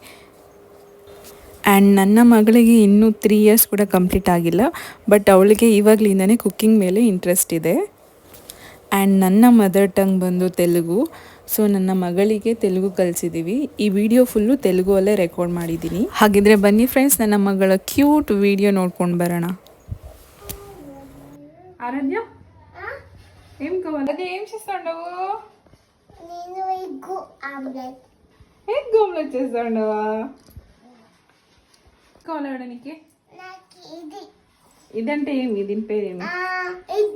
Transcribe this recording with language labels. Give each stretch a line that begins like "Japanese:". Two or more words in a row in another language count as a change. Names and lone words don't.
Kannada: ಆ್ಯಂಡ್ ನನ್ನ ಮಗಳಿಗೆ ಇನ್ನೂ 3 ಇಯರ್ಸ್ ಕೂಡ ಕಂಪ್ಲೀಟ್ ಆಗಿಲ್ಲ, ಬಟ್ ಅವಳಿಗೆ ಇವಾಗಲಿಂದನೇ ಕುಕ್ಕಿಂಗ್ ಮೇಲೆ ಇಂಟ್ರೆಸ್ಟ್ ಇದೆ. ಆ್ಯಂಡ್ ನನ್ನ
English: mother tongue
Kannada: ಬಂದು ತೆಲುಗು, ಸೊ ನನ್ನ ಮಗಳಿಗೆ ತೆಲುಗು ಕಲಿಸಿದ್ದೀವಿ. ಈ ವಿಡಿಯೋ ಫುಲ್ಲು ತೆಲುಗುವಲ್ಲೇ ರೆಕಾರ್ಡ್ ಮಾಡಿದ್ದೀನಿ. ಹಾಗಿದ್ರೆ ಬನ್ನಿ ಫ್ರೆಂಡ್ಸ್, ನನ್ನ ಮಗಳ
English: cute video
Kannada: ನೋಡ್ಕೊಂಡು ಬರೋಣ.
Telugu: ಆರಾಧ್ಯ ఏం కావాలి? అది ఏం చేస్తాండవు? నేను
English: egg omelette. egg omelette
Telugu: చేస్తాండవా? కావాలా నీకు? నాకు ఇది. ఇదంటే ఏమి? దీని పేరేమి? ఎగ్.